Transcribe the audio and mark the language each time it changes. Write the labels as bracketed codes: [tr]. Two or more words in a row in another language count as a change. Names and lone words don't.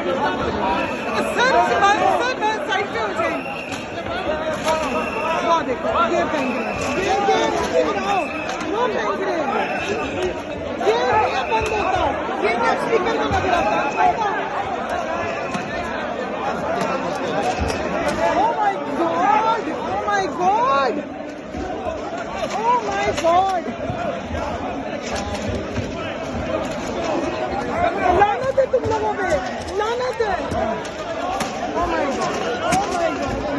[hi] सर मैं साइड पे हो जाएंगे। वो देखो ये फेंक रहे ये बनाओ वो फेंक रहे ये बंद होता ये क्या स्पीकर में लग रहा था। [en] Oh my God! Oh my God! Oh my God! [hi] लानत है तुम लोगों पे, लानत है। [en] Oh my God! Oh my God!